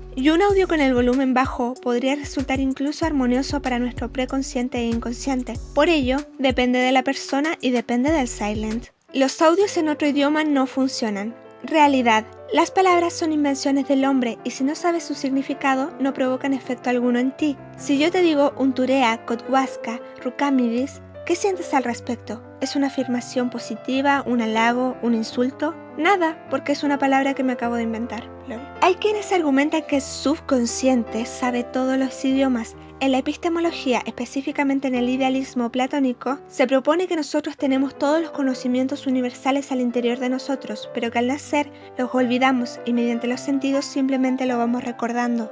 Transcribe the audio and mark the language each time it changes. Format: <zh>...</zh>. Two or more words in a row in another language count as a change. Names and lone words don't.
<es>Y un audio con el volumen bajo podría resultar incluso armonioso para nuestro preconsciente e inconsciente. Por ello, depende de la persona y depende del silent. Los audios en otro idioma no funcionan. Realidad. Las palabras son invenciones del hombre y si no sabes su significado, no provocan efecto alguno en ti. Si yo te digo unturea, kotwaska, rukamidis, ¿qué sientes al respecto? ¿Es una afirmación positiva, un halago, un insulto? Nada, porque es una palabra que me acabo de inventar. Hay quienes argumentan que el subconsciente sabe todos los idiomas. En la epistemología, específicamente en el idealismo platónico, se propone que nosotros tenemos todos los conocimientos universales al interior de nosotros, pero que al nacer los olvidamos y mediante los sentidos simplemente lo vamos recordando.</es>